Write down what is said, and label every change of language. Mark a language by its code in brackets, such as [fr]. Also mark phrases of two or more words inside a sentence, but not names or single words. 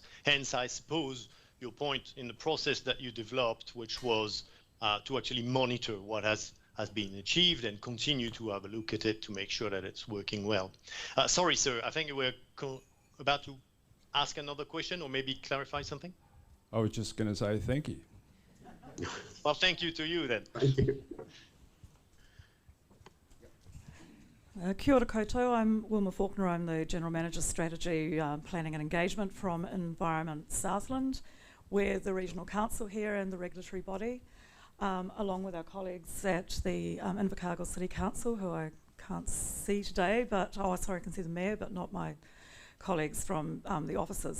[en] Hence, I suppose, your point in the process that you developed, which was to actually monitor what has been achieved and continue to have a look at it to make sure that it's working well. Sorry, sir, I think you were about to ask another question or maybe clarify something? I was just going to say thank you. Well, thank you to you then. Thank you. [mi] Kia ora koutou, [en] I'm Wilma Faulkner, I'm the General Manager Strategy, Planning and Engagement from Environment Southland. We're the Regional Council here and the regulatory body, along with our colleagues at the Invercargill City Council, who I can't see today, but, oh sorry, I can see the Mayor, but not my colleagues from the offices.